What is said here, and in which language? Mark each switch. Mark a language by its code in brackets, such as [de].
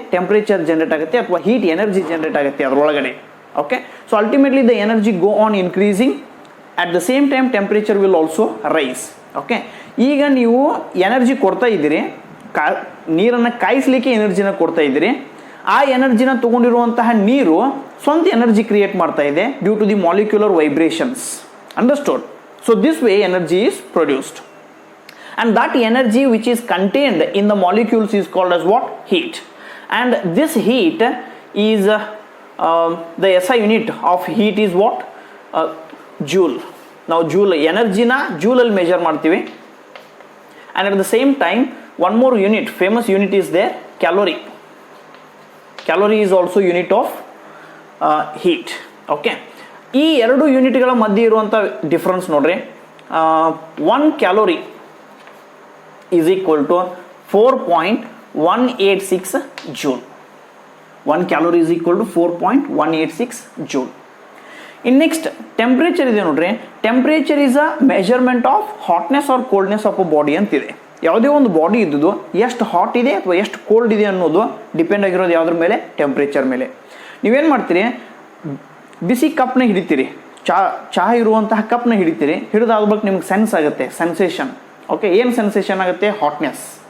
[kn] Temperature generate ಆಗುತ್ತೆ ಅಥವಾ heat energy generate ಆಗುತ್ತೆ ಅದರೊಳಗಡೆ. [en] Okay, so ultimately the energy go on increasing, at the same time temperature will also rise. [kn] Okay, ಈಗ ನೀವು energy ಕೊಡ್ತಾ ಇದ್ದೀರಿ, ನೀರನ್ನು ಕಾಯಿಸ್ಲಿಕ್ಕೆ ಎನರ್ಜಿನ ಕೊಡ್ತಾ ಇದ್ದೀರಿ. ಆ ಎನರ್ಜಿನ ತೊಗೊಂಡಿರುವಂತಹ ನೀರು ಸ್ವಂತ ಎನರ್ಜಿ ಕ್ರಿಯೇಟ್ ಮಾಡ್ತಾ ಇದೆ [en] Due to the molecular vibrations. Understood? So this way energy is produced. And that energy which is contained in the molecules is called as what? Heat. And this heat is the SI unit of heat is what? Joule. Now joule energy na joule al measure ಮಾಡ್ತೀವಿ. And at the same time one more unit, famous unit is there, calorie. Calorie is also unit of heat. [kn] Okay, ಈ ಎರಡು ಯೂನಿಟ್ಗಳ ಮಧ್ಯೆ ಇರುವಂಥ difference ನೋಡ್ರಿ. [en] 1 calorie is equal to 4.186 joule. 1 calorie is equal to 4.186 joule. In next, temperature [kn] ಇದೆ ನೋಡ್ರಿ. [en] Temperature is a measurement of hotness or coldness of a body ಅಂತಿದೆ. [kn] ಯಾವುದೇ ಒಂದು ಬಾಡಿ ಇದ್ದು ಎಷ್ಟು ಹಾಟ್ ಇದೆ ಅಥವಾ ಎಷ್ಟು ಕೋಲ್ಡ್ ಇದೆ ಅನ್ನೋದು ಡಿಪೆಂಡ್ ಆಗಿರೋದು ಯಾವುದ್ರ ಮೇಲೆ? ಟೆಂಪ್ರೇಚರ್ ಮೇಲೆ. ನೀವೇನು ಮಾಡ್ತೀರಿ, ಬಿಸಿ ಕಪ್ನ ಹಿಡಿತೀರಿ, ಚಹಾ ಇರುವಂತಹ ಕಪ್ನ ಹಿಡಿತೀರಿ. ಹಿಡಿದಾದ್ಬೇಕು ನಿಮ್ಗೆ ಸೆನ್ಸ್ ಆಗುತ್ತೆ, ಸೆನ್ಸೇಷನ್. ಓಕೆ, ಏನು ಸೆನ್ಸೇಷನ್ ಆಗುತ್ತೆ? ಹಾಟ್ನೆಸ್.